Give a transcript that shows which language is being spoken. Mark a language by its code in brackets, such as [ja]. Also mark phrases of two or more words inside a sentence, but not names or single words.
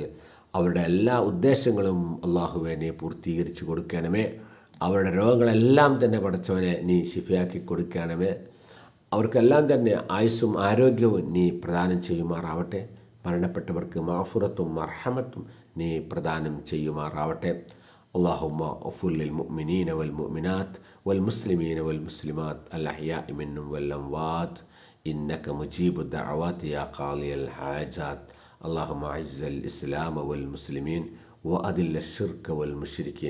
[ml] അവരുടെ എല്ലാ ഉദ്ദേശങ്ങളും അള്ളാഹുവേ നീ പൂർത്തീകരിച്ചു കൊടുക്കണമേ. അവരുടെ രോഗങ്ങളെല്ലാം തന്നെ പടച്ചവനെ നീ ഷിഫയാക്കി കൊടുക്കണമേ. അവർക്കെല്ലാം തന്നെ ആയുസ്സും ആരോഗ്യവും നീ പ്രദാനം ചെയ്യുമാറാവട്ടെ. മരണപ്പെട്ടവർക്ക് മഗ്ഫിറത്തും മർഹമത്തും നീ പ്രദാനം ചെയ്യുമാറാവട്ടെ. [ar] اللهم اغفر للمؤمنين والمؤمنات والمسلمين والمسلمات الأحياء منهم والأموات إنك مجيب الدعوات يا قاضي الحاجات. اللهم أعز الإسلام والمسلمين وأذل الشرك والمشركين.